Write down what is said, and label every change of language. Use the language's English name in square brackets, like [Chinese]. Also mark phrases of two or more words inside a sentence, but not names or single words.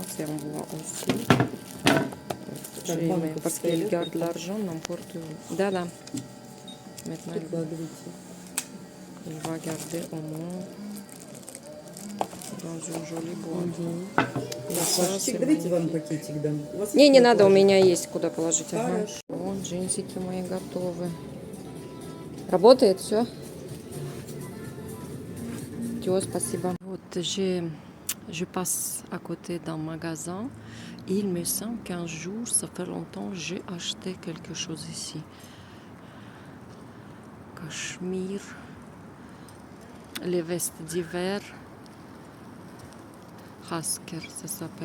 [French] C'est en bois aussi. J'ai aimé parce qu'il garde l'argent n'importe où. [Russian] Да. [French] Maintenant, il va garder au moins dans une jolie boîte. Et ça, c'est [Russian] Давайте вам [French] magnifique. [Russian] пакетик дам. У вас Не есть надо, у куда меня есть куда положить. Ага. Хорошо. Вот, джинсики мои готовы. Работает все? Все, спасибо. Вот, [French] je passe à côté d'un magasin et il me semble qu'un jour, ça fait longtemps, j'ai acheté quelque chose ici. Cachemire, les vestes d'hiver, Hasker, ça s'appelle.